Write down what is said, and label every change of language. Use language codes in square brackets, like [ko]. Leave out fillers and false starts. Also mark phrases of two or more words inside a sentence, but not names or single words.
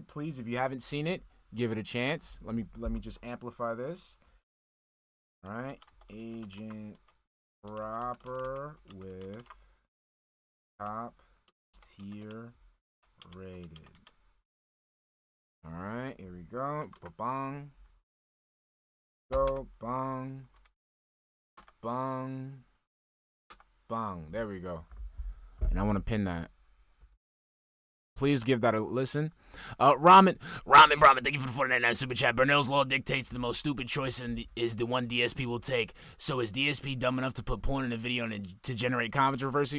[en] Please, if you haven't seen it, give it a chance. Let me just amplify this. All right, Agent Proper with Top Tier Rated. All right, here we go. Ba-bong. Go, bong. Bong. Bong. There we go. And I want to pin that. Please give that a listen. Ramen, thank you for the 49 super chat. Burnell's law dictates the most stupid choice is the one DSP will take. So is DSP dumb enough to put porn in a video and to generate controversy?